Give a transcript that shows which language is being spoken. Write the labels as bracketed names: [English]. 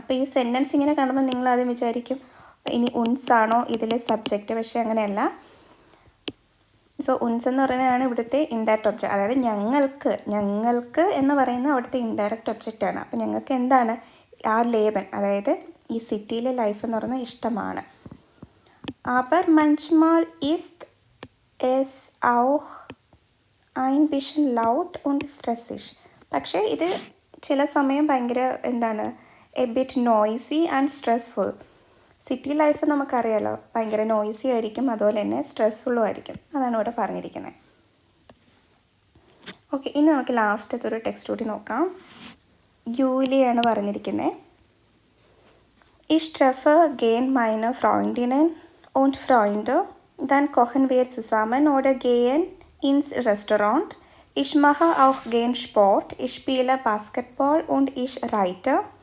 [Malayalam] അപ്പോൾ ഈ സെൻറ്റൻസ് ഇങ്ങനെ കാണുമ്പോൾ നിങ്ങൾ ആദ്യം വിചാരിക്കും ഇനി ഉൻസ് ആണോ ഇതിലെ സബ്ജക്റ്റ്, പക്ഷേ അങ്ങനെയല്ല. സോ ഉൻസ് എന്ന് പറയുന്നതാണ് ഇവിടുത്തെ ഇൻഡയറക്റ്റ് ഒബ്ജക്റ്റ്. അതായത് ഞങ്ങൾക്ക് എന്ന് പറയുന്ന അവിടുത്തെ ഇൻഡയറക്റ്റ് ഒബ്ജക്റ്റാണ്. അപ്പോൾ ഞങ്ങൾക്ക് എന്താണ് ആ ലേബൻ, അതായത് ഈ സിറ്റിയിലെ ലൈഫ് എന്ന് പറയുന്നത് ഇഷ്ടമാണ്. [German] aber manchmal ist es auch ein bisschen laut und stressig. [Malayalam] പക്ഷേ ഇത് ചില സമയം ഭയങ്കര [English] A bit noisy and stressful. [Malayalam] City life നമുക്കറിയാലോ, ഭയങ്കര നോയ്സി ആയിരിക്കും, അതുപോലെ തന്നെ സ്ട്രെസ്ഫുള്ളും ആയിരിക്കും. അതാണ് ഇവിടെ പറഞ്ഞിരിക്കുന്നത്. ഓക്കെ, ഇനി നമുക്ക് ലാസ്റ്റത്തെ ഒരു ടെക്സ്റ്റ് കൂടി നോക്കാം. യൂലിയാണ് പറഞ്ഞിരിക്കുന്നത്. [German] Ich treffe gern meine Freundinnen und Freunde, dann kochen wir zusammen oder gehen ins Restaurant. Ich mache auch gern Sport. Ich spiele Basketball und ich reite.